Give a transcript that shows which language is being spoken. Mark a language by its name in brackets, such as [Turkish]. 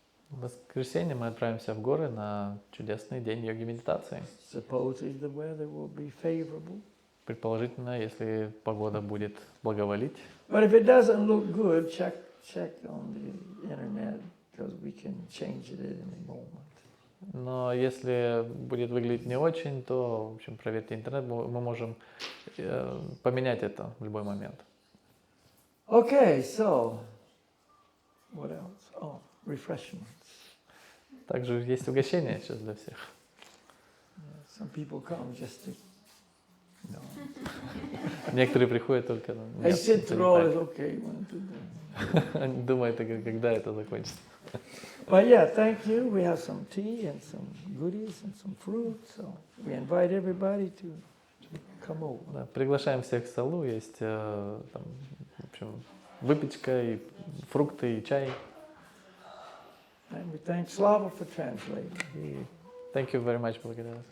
[Russian] В воскресенье мы отправимся в горы на чудесный день йоги-медитации. [English] Supposedly the weather will be favorable. [Russian] Предположительно, если погода будет благоволить. [English] But if it doesn't look good, check on the internet because we can change it at any moment. [Russian] Но если будет выглядеть не очень, то, в общем, проверьте интернет, мы можем поменять это в любой момент. [English] Okay, so what else? Oh, refreshments. [Russian] Также есть угощение сейчас для всех. [English] Yeah, some people come just to, you know. [Russian] Некоторые приходят только... [English] They sit through all this, okay, one, two, three. [Russian] Они думают, когда это закончится. [English] But yeah, thank you. We have some tea and some goodies and some fruit, so we invite everybody to come over. [Russian] Да, приглашаем всех к столу, есть там, в общем, выпечка, и фрукты, и чай. [English] And we thank Slava for translating. [Russian] И [English] thank you very much, [Russian] благодарю.